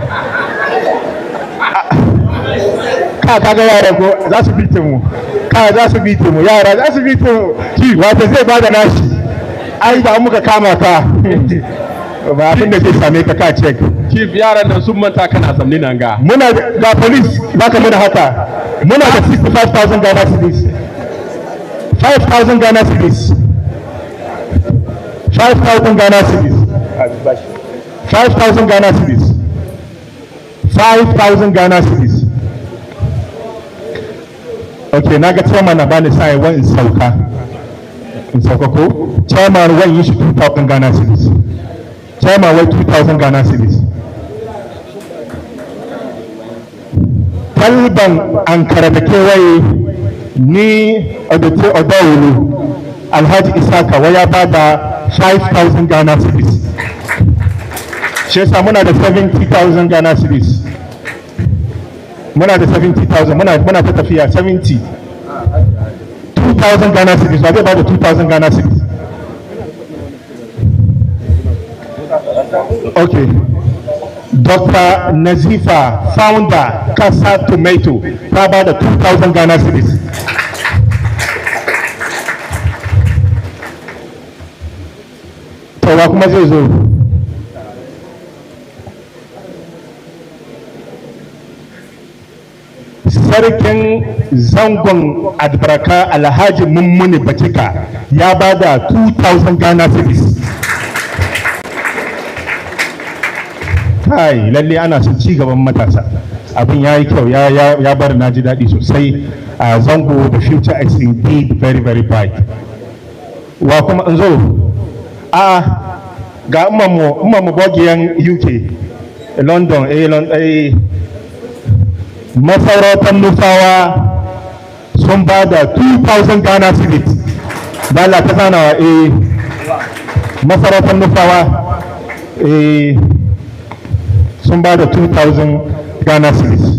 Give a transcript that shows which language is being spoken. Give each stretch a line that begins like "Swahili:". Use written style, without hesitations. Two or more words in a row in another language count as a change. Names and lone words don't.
Hausa: Kaga yara ko za su bite mu. Za su bite mu, yara za su bite mu. Ki wata zai bada nashi. Ai da muka kama ka. Ba abin da zai same ka check. Chief yaran nan sun manta kana zamni nan ga. Muna da police baka muna haka. Muna da 65,000 Ghana cedis. 5,000 Ghana cedis. 5,000 Ghana cedis. 5,000 Ghana cedis. 5,000 Ghana cedis. Okay, na ga chairman na bani sai wa in sauka. In sauka ko? Chairman wa yi shi 2,000 Ghana cedis. Chairman wa 2,000 Ghana cedis. Talban Ankara da kewaye ni Odote Odawulu Alhaji Isaka wa ya bada 5,000 Ghana cedis. Shi yasa muna da 70,000 Ghana cedis. Muna da 70,000 muna ta tafiya 70. 2,000 Ghana cedis. Wa zai bada 2,000 Ghana cedis? Okay. Dr. Nazifa, founder, Kasa Tomato, ta ba da 2,000 Ghana cedis. Tawa kuma zai zo. Sarkin zangon Adbaraka Alhaji Mummuni Batika ya ba da 2,000 Ghana cedis. Kai lalle ana son ci gaban matasa, abin ya yi kyau, ya bar na ji daɗi sosai a zango.
English: The future is indeed very bright.
Hausa: Wa kuma in zo ga umarmu bogiyan UK London masarautar Nufawa sun ba da 2,000 Ghana cedis. Dala ta sanawa masarautar Nufawa sun ba da 2,000 Ghana cedis.